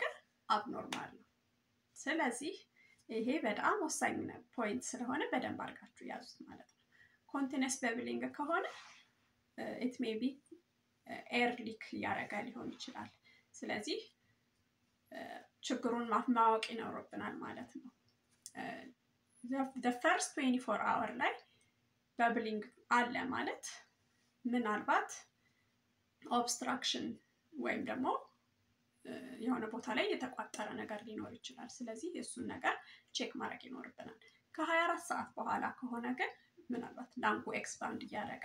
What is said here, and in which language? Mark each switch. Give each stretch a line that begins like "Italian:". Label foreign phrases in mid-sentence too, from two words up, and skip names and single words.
Amharic: አብኖርማል ነው። ስለዚህ ይሄ በጣም ወሳኝ ፖይንት ስለሆነ በደንብ አድርጋችሁ ያዙት ማለት ነው።
English: continuous bubbling
Amharic: ከሆነ
English: it may be air leak
Amharic: ያረጋ ሊሆን ይችላል። ስለዚህ ችግሩን ማወቅ ይኖርብናል ማለት ነው።
English: the first 24 hour
Amharic: ላይ በብሊንግ አለ ማለት ምናልባት ኦብስትራክሽን ወይም ደግሞ የሆነ ቦታ ላይ የተቋጠረ ነገር ሊኖር ይችላል። ስለዚህ እሱን ነገር ቼክ ማድረግ ይኖርብናል። ከ24 ሰዓት በኋላ ከሆነ ግን ምናልባት
English: lung expand
Amharic: እያደረገ